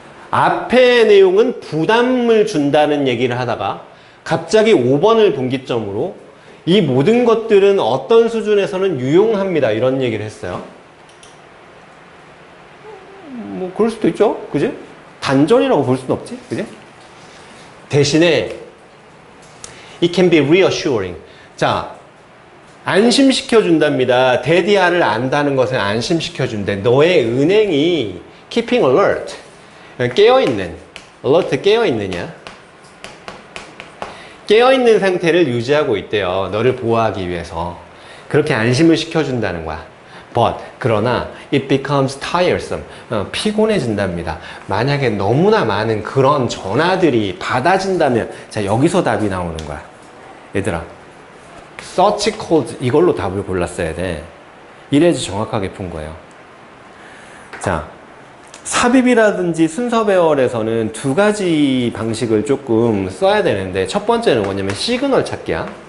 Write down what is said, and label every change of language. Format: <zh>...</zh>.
<ko>앞의 내용은 부담을 준다는 얘기를 하다가 갑자기 5번을 분기점으로 이 모든 것들은 어떤 수준에서는 유용합니다. 이런 얘기를 했어요. 뭐 그럴 수도 있죠. 그지? 단절이라고 볼 수는 없지. 그지? 대신에</ko> <en>it can be reassuring.</en> <ko>자, 안심시켜 준답니다. 데디아를 안다는 것을 안심시켜 준대. 너의 은행이</ko> <en>keeping alert.</en> <ko>깨어있는. alert 깨어있느냐? 깨어있는 상태를 유지하고 있대요. 너를 보호하기 위해서. 그렇게 안심을 시켜준다는 거야.</ko> <en>But,</en> <ko>그러나</ko> <en>it becomes tiresome.</en> <ko>피곤해진답니다. 만약에 너무나 많은 그런 전화들이 받아진다면, 자, 여기서 답이 나오는 거야. 얘들아,</ko> <en>search code</en> <ko>이걸로 답을 골랐어야 돼. 이래야지 정확하게 푼 거예요. 자, 삽입이라든지 순서 배열에서는 두 가지 방식을 조금 써야 되는데, 첫 번째는 뭐냐면 시그널 찾기야.</ko>